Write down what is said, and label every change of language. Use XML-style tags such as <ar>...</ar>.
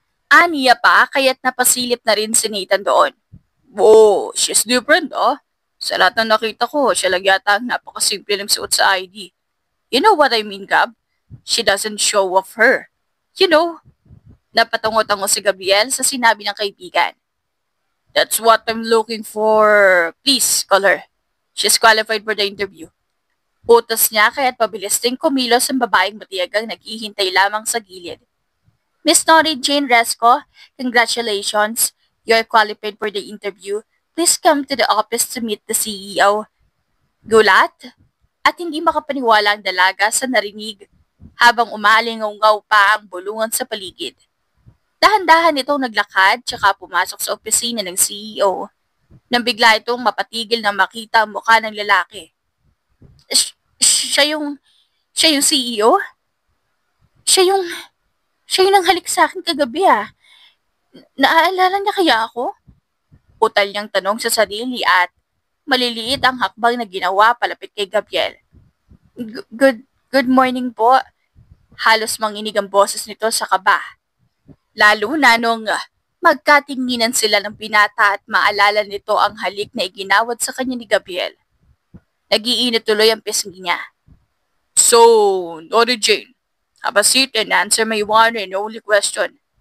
<tl>Aniya pa kaya't napasilip na rin si Nathan doon.</tl> <en>Whoa, she's different, oh.</en> <tl>Sa lahat ng nakita ko, siya lang yata ang napakasimple ng suot sa ID.</tl> <en>You know what I mean, Gab? She doesn't show off her. You know,</en> <tl>napatungo-tango si Gabriel sa sinabi ng kaibigan.</tl> <en>That's what I'm looking for. Please, call her. She's qualified for the interview.</en> <tl>Utos niya kaya't pabilis ding kumilos ang babaeng matiyagang naghihintay lamang sa gilid.</tl> <en>Miss Nori Jane Resco, congratulations. You're qualified for the interview. Please come to the office to meet the CEO.</en> <tl>Gulat at hindi makapaniwala ang dalaga sa narinig habang umalingaw pa ang bulungan sa paligid. Dahan-dahan itong naglakad tsaka pumasok sa opisina ng CEO nang bigla itong mapatigil na makita ang mukha ng lalaki. Siya yung CEO? Siya yung nanghalik sa akin kagabi ah. Naaalala niya kaya ako? Utal niyang tanong sa sarili at maliliit ang hakbang na ginawa palapit kay Gabriel.</tl> <en>Good morning</en> <tl>po. Halos manginig ang boses nito sa kaba. Lalo na nung magkatinginan sila ng binata at maalala nito ang halik na iginawad sa kanya ni Gabriel. Nagiinit tuloy ang pisngi niya.</tl> <en>So, Nori Jane, have a seat and answer my one and only question.</en>